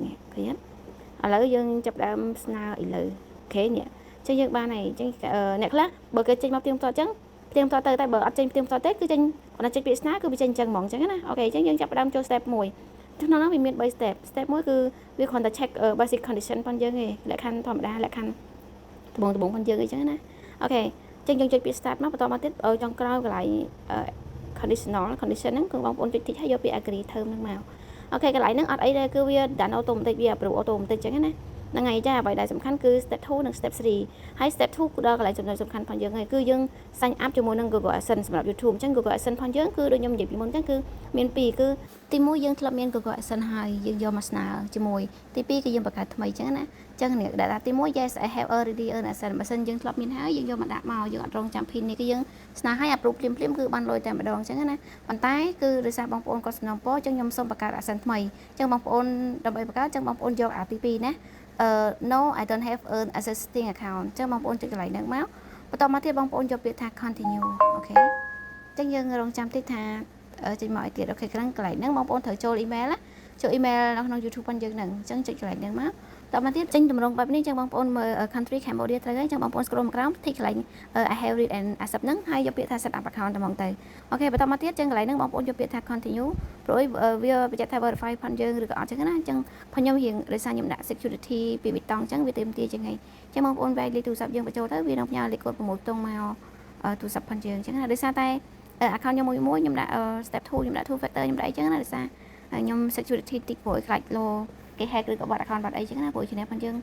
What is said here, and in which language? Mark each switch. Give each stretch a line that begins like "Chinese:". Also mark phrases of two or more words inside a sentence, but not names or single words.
Khmer: នេះឃើញអត់ឥឡូវយើងចាប់ដើមស្នើឥឡូវអូខេនេះអញ្ចឹងយើងបានហើយអញ្ចឹងអ្នកខ្លះបើគេចេញមកផ្ទៀងផ្ទាត់អញ្ចឹងផ្ទៀងផ្ទាត់ទៅតែបើអត់ចេញផ្ទៀងផ្ទាត់ទេគឺចេញអត់ចេញពាក្យស្នើគឺវាចេញអញ្ចឹងហ្មងអញ្ចឹងណាអូខេអញ្ចឹងយើងចាប់ដើមចូល step 1ក្នុងនោះវាមាន3 step 1គឺវាគ្រាន់តែ
English: check basic condition
Khmer: ផងយើងឯងលក្ខខណ្ឌធម្មតាលក្ខខណ្ឌត្បូងផងយើងអញ្ចឹងណាអូខេអញ្ចឹងយើងចុចពាក្យ start មកបន្តមកទៀតចុងក្រោយកន្លែងcondition ហ្នឹងគឺបងប្អូនចុចតិចហើយយកពាក្យ
English: agree term
Khmer: ហ្នឹងមក អូខេកន្លែងហ្នឹងអត់អីទេគឺវាដានអូតូម៉ាទិកវា approve អូតូម៉ាទិកចឹងណាហ្នឹងហើយចាអ្វីដែលសំខាន់គឺ step 2 និង step 3ហើយ step 2គឺដល់កន្លែងចំណុចសំខាន់ផងយើងហើយគឺ យើង
English: sign up
Khmer: ជាមួយនឹង Google AdSense សម្រាប់ YouTube អញ្ចឹង Google AdSense ផងយើងគឺដូចខ្ញុំនិយាយពីមុនអញ្ចឹងគឺមាន2គឺទី1យើងធ្លាប់មាន Google AdSense ហើយយើងយកមកស្នើជាមួយទី2គឺយើងបង្កើតថ្មីអញ្ចឹងណាអញ្ចឹងនេះដែលទី1
English: yes I have already earned AdSense
Khmer: បើសិនយើងធ្លាប់មានហើយយើងយកមកដាក់មកយើងអត់រងចាំ pin នេះគឺយើងស្នើឲ្យ approve ភ្លាមគឺបានលុយតែម្ដងអញ្ចឹងណាប៉ុន្តែគឺដោយសារបងប្អូនគាត់សំណូមពរអញ្ចឹងខ្ញុំសូមបង្កើត AdSense ថ្មីអញ្ចឹងបងប្អូនដើម្បីបង្កើតអញ្ចឹងបងប្អូនយកអាទី2ណា
English: no I don't have an existing account
Khmer: អញ្ចឹងបងប្អូនចុចកន្លែងហ្នឹងមកបន្តមកទៀតបងប្អូនយកពាក្យថា continue អូខេអញ្ចឹងយើងរងចាំតិចថាចេញមកឲ្យទៀតអូខេកន្លែងហ្នឹងបងប្អូនត្រូវចូល email ណាចូល email នៅក្នុង YouTube ផងយើងហ្នឹងអញ្ចឹងចុចកន្លែងហ្នឹងមកតមកទៀតចេញតម្រងបែបនេះអញ្ចឹងបងប្អូនមើល country Cambodia ត្រូវហើយអញ្ចឹងបងប្អូន scroll មកក្រោមទីកន្លែង
English: I have read and accept
Khmer: ហ្នឹងហើយយកពាក្យថា
English: set up account
Khmer: តែហ្មងទៅអូខេបន្តមកទៀតអញ្ចឹងកន្លែងហ្នឹងបងប្អូនយកពាក្យថា continue ព្រោះវាបញ្ជា ក់ថា verify ផងយើងឬក៏អត់អញ្ចឹងណាអញ្ចឹងផងខ្ញុំរៀងដោយសារខ្ញុំដាក់ security ពីប៊ីតង់អញ្ចឹងវាទាមទារចឹងហើយអញ្ចឹងបងប្អូនវាយលេខទូរស័ព្ទយើងបញ្ចូលទៅវានឹងផ្ញើលេខកូដ6ទង់មកទូរស័ព្ទផងយើងអញ្ចឹងណាដោយសារតែ account ខ្ញុំមួយខ្ញុំដាក់ step 2ខ្ញុំដាក់
English: two factor
Khmer: ខ្ញុំដាក់អញ្ចឹងណាដោយសារខ្ញុំ security តិចព្រោះខ្លាចលោគេ hack ឬក៏បាត់ account បាត់អីចឹងណាព្រោះជំនាញផងយើង